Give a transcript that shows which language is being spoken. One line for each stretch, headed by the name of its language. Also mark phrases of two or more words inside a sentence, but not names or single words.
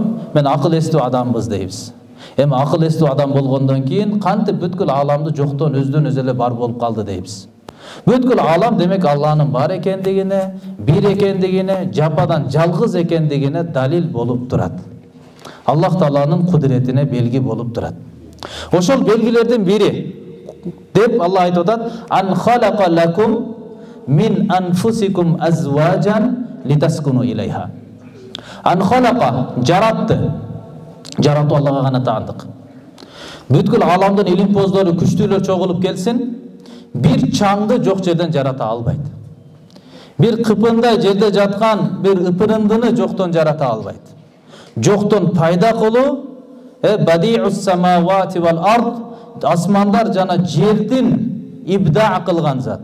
Kyrgyz: Мен акыл эстүү адамбыз дейбиз. Эми акыл эстүү адам болгондон кийин кантип бүткүл ааламды жоктон өздөн өзү эле бар болуп калды дейбиз. Бүткүл аалам демек Алланын бар экендигине, бир экендигине, жападан жалгыз экендигине далил болуп турат. Аллах Тааланын кудуретине белги болуп турат. Ошол белгилердин бири деп Алла айтып атат:
Arabic: "أن خلق لكم من أنفسكم أزواجا لتسكنوا إليها." أن خلق
Kyrgyz: жаратты. Жаратуу Аллага гана таандык. Бүткүл ааламдын илимпоздору, күчтүүлөр чогулуп келсин, бир чаңды жок жерден жарата албайт. Бир кыпындай жерде жаткан бир ыпырындыны жоктон жарата албайт. Жоктон пайда кылуу,
Arabic: بديع السماوات والأرض,
Kyrgyz: асмандар жана жердин ибда кылган зат.